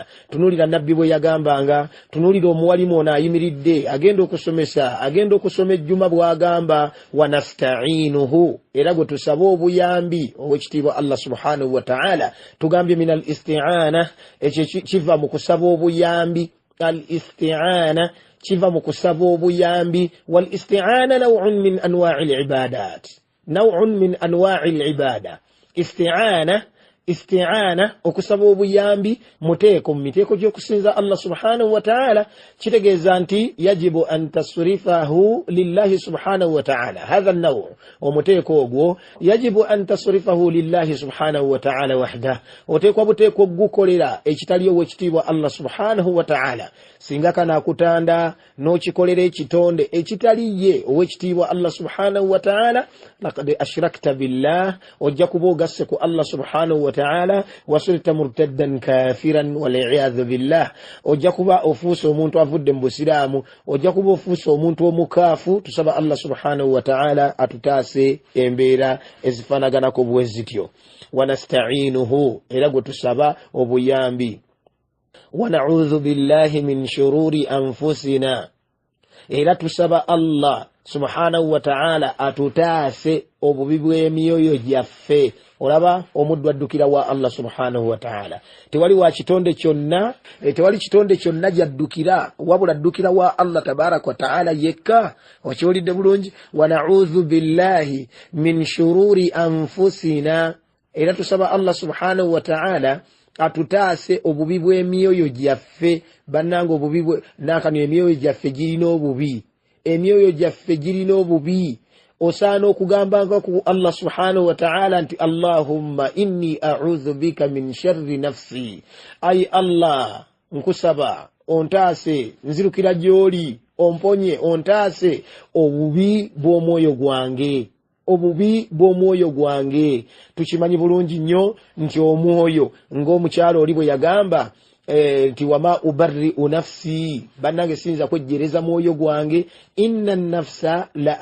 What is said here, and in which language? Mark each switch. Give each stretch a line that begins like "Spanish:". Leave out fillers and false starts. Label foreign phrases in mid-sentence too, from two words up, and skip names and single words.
Ganda: Tunuulira nabbi bwe yagambanga, tunuulira omuwalimu ono ayimiridde agenda okusomesa, agenda okusoma ejjuma bw'agamba
Arabic: ونستعينه,
Ganda: era gwe tusaba obuyambi owekitiibwa Allah
Arabic: سبحانه وتعالى.
Ganda: Tugambye
Arabic: من الاستعانة,
Ganda: ekyo kiva mu kusaba obuyambi. Al-isti'ana kiva mu kusaba obuyambi.
Arabic: والاستعانة نوع من أنواع العبادات نوع من أنواع العبادة. استعانة استعانة
Ganda: okusaba obuyambi muteeko mu miteeko gy'okusinza Allah
Arabic: سبحانه وتعالى
Ganda: kitegeeza nti
Arabic: يجب أن تصرفه لله سبحانه وتعالى هذا النوع'
Ganda: omuteeko ogwo
Arabic: يجب أن تصرفه لله سبحانه وتعالى
Ganda: wahda oteekwa buteeko gukolera ekitali owekitiibwa Allah
Arabic: سبحانه وتعالى
Ganda: singa kana akutanda n'okikolera ekitonde ekitali ye owekitiibwa Allah
Arabic: سبحانه وتعالى لقد أشركت بالله
Ganda: ojja kuba ogasse ku Allah
Arabic: سبحانه وتعالى وصرت مرتدا كافرا والعياذ بالله
Ganda: ojja kuba ofuuse omuntu avudde mu busiraamu ojja kuba ofuuse omuntu omukaafu tusaba Allah
Arabic: سبحانه وتعالى
Ganda: atutaase embeera ezifanaganako bwe zityo wanasta'inuhu era gwe tusaba obuyambi
Arabic: ونعوذ بالله من شرور أنفسنا إلى تسبى الله سبحانه وتعالى أتتاسي
Ganda: obubi mioyo gyaffe olaba omuddu addukira wa Allah
Arabic: سبحانه وتعالى
Ganda: tewali wa kitonde kyonna tewali kitonde kyonna jaddukira wabula addukira wa Allah
Arabic: تبارك وتعالى
Ganda: yekka okiwulidde bulungi
Arabic: ونعوذ بالله من شرور أنفسنا
Ganda: era tusaba Allah
Arabic: سبحانه وتعالى
Ganda: atutaase obubi bw'emyoyo gyaffe bannange obubi nakano emyoyo gyaffe girina obubi emyoyo gyaffe girina obubi osaana okugambanga ku Allah
Arabic: سبحانه وتعالى
Ganda: nti
Arabic: اللهم إني أعوذ بك من شر نفسي
Ganda: ay Allah nkusaba ontaase nzirukira gy'oli omponye ontaase obubi bw'omwoyo gwange obubi bw'omwoyo gwange tukimanyi bulungi nnyo nti omwoyo ng'omukyalo oli bwe yagamba nti
Arabic: وما أبرئ نفسي
Ganda: bannange siyinza kwejjereza mwoyo gwange
Arabic: إن النفس لا